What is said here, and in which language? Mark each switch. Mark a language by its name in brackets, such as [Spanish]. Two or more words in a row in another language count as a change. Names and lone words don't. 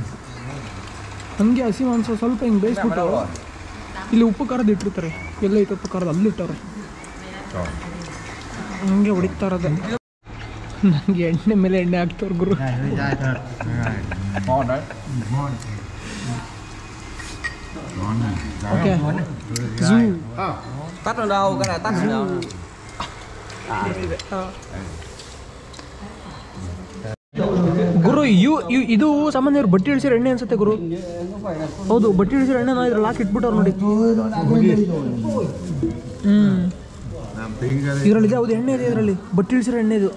[Kannada] ಹಂಗೆ ಹಸಿ ಮಾಂಸ ಸ್ವಲ್ಪ ಹಿಂಗೆ ಬೇಯಿಸ್ಬಿಟ್ಟು ಇಲ್ಲಿ ಉಪ್ಪು ಖಾರದ ಇಟ್ಟಿರ್ತಾರೆ. ಎಲ್ಲ ಐತೆ ಉಪ್ಪು ಖಾರದ ಅಲ್ಲಿಟ್ಟವ್ರೆ, ಹಂಗೆ ಹೊಡಿತಾ ಇರೋದೆ. ನನಗೆ ಎಣ್ಣೆ ಮೇಲೆ ಎಣ್ಣೆ ಹಾಕ್ತವ್ರು ಗುರು. ಓಕೆ, [Vietnamese] Tắt ở đâu? Cái này tắt ở đâu? [Kannada] ಗುರು ಇದು ಸಾಮಾನ್ಯ ಅವ್ರು ಬಟ್ಟೆ ಇಳಿಸಿರೋ ಎಣ್ಣೆ ಅನ್ಸುತ್ತೆ ಗುರು. ಹೌದು, ಬಟ್ಟೆ ಇಳಿಸಿರೋ ಎಣ್ಣೆ ಇದ್ರಲ್ಲಿ ಹಾಕಿ ಇಟ್ಬಿಟ್ಟವ್ರು ನೋಡಿ. ಇದರಲ್ಲಿ ಹೌದು ಎಣ್ಣೆ ಇದೆ, ಇದರಲ್ಲಿ ಬಟ್ಟೆ ಇಳಿಸಿರೋ ಎಣ್ಣೆ ಇದು.